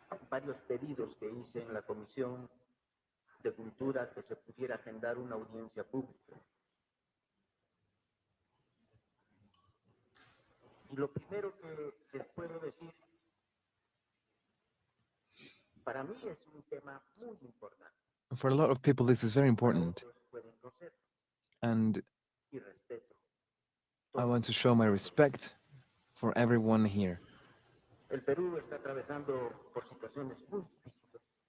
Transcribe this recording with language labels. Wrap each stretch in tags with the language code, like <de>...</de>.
<es>Varios pedidos que hice en la Comisión de Cultura que se pudiera agendar una audiencia pública. Y lo primero que les puedo decir, para mí es un tema muy importante.</es> <en>For a lot of people, this is very important. And I want to show my respect for everyone here.</en> <es>El Perú está atravesando por situaciones muy difíciles.</es>